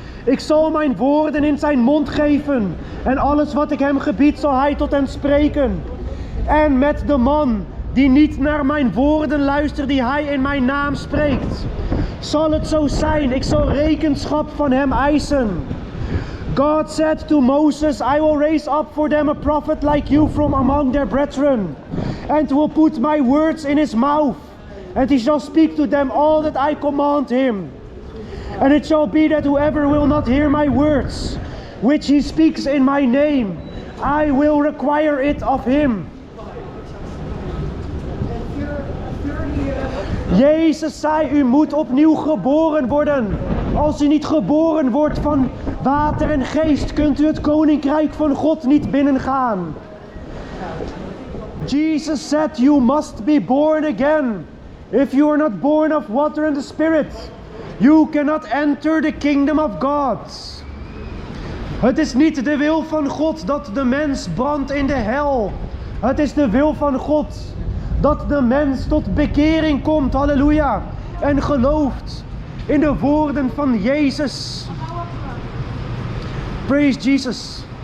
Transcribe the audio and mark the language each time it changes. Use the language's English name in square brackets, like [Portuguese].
[Dutch] Ik zal mijn woorden in zijn mond geven. En alles wat ik hem gebied zal hij tot hen spreken. En met de man die niet naar mijn woorden luistert die hij in mijn naam spreekt, zal het zo zijn, ik zal rekenschap van hem eisen. [English] God said to Moses, I will raise up for them a prophet like you from among their brethren, and will put my words in his mouth, and he shall speak to them all that I command him. And it shall be that whoever will not hear my words, which he speaks in my name, I will require it of him. [Dutch] Jezus zei, u moet opnieuw geboren worden. Als u niet geboren wordt van water en geest, kunt u het koninkrijk van God niet binnengaan. [English] Jesus said, you must be born again. If you are not born of water and the Spirit, you cannot enter the kingdom of God. [Dutch] Het is niet de wil van God dat de mens brandt in de hel. Het is de wil van God dat de mens tot bekering komt, halleluja, en gelooft in de woorden van Jezus. [English] Praise Jesus.